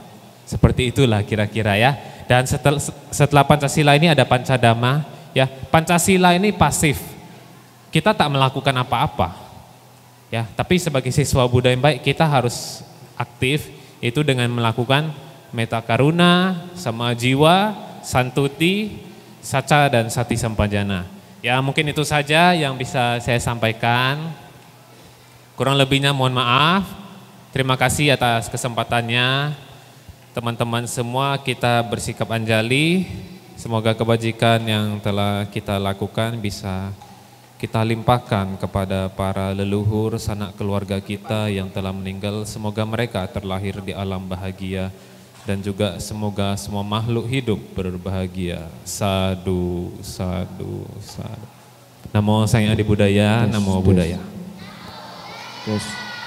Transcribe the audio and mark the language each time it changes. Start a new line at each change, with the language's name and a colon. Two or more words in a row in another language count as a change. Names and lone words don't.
Indonesian: Seperti itulah kira-kira ya. Dan setelah Pancasila ini ada Pancadama ya. Pancasila ini pasif. Kita tak melakukan apa-apa. Ya, tapi sebagai siswa Buddha yang baik kita harus aktif, itu dengan melakukan
Pali: metta karuna, sama jiwa, santuti, saca
Indonesian: dan
Pali: sati sampajana.
Indonesian: Ya, mungkin itu saja yang bisa saya sampaikan. Kurang lebihnya mohon maaf. Terima kasih atas kesempatannya. Teman-teman semua kita bersikap anjali, semoga kebajikan yang telah kita lakukan bisa kita limpahkan kepada para leluhur, sanak keluarga kita yang telah meninggal. Semoga mereka terlahir di alam bahagia dan juga semoga semua makhluk hidup berbahagia.
Pali: Sadu, sadu, sadu. Namo Sang Adi Budaya, Namo Budaya. Yes.